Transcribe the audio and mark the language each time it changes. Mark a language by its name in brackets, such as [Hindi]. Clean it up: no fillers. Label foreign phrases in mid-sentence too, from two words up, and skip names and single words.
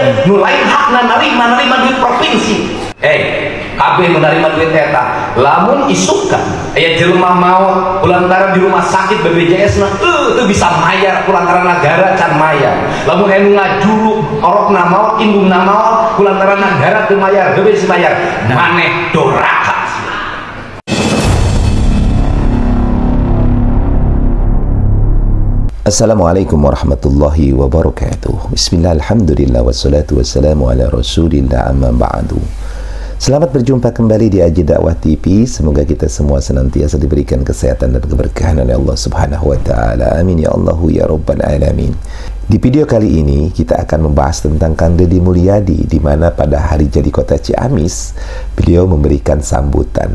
[Sundanese] Nu lain hakna narima duit provinsi. Kabeh menerima duit eta, lamun isukkan aya jelema maot kulantaran di rumah sakit BPJS na teu bisa mayar kulantaran negara can mayar. Lamun anu ngajuru orokna maot indungna maot kulantaran negara teu mayar, teu bisa mayar, maneh doraka. [Arabic] السلام عليكم ورحمة الله وبركاته. بسم الله، الحمد لله، والصلاة والسلام على رسول الله، أما بعد. [Indonesian] Selamat berjumpa kembali di Aji Dakwah TV. Semoga kita semua senantiasa diberikan kesehatan dan keberkahan oleh Allah [Arabic] سبحانه وتعالى. آمين يا الله يا رب العالمين. [Indonesian] Di video kali ini kita akan membahas tentang Kang Deddy Mulyadi, di mana pada hari jadi Kota Ciamis beliau memberikan sambutan.